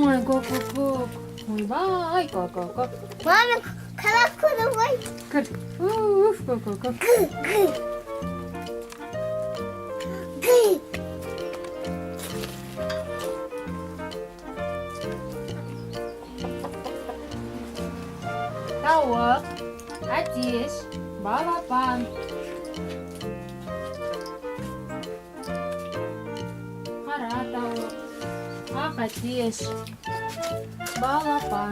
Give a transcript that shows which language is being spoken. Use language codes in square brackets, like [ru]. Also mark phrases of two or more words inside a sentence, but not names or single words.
[kk] Ко-ко-ко. Ойбай, ко-ко-ко. Мама, қалап көрді ғой. Кір. Уф, ко-ко-ко. Гы. Тауық, әтеш, балапан. Қара тауық, ақ әтеш, балапан.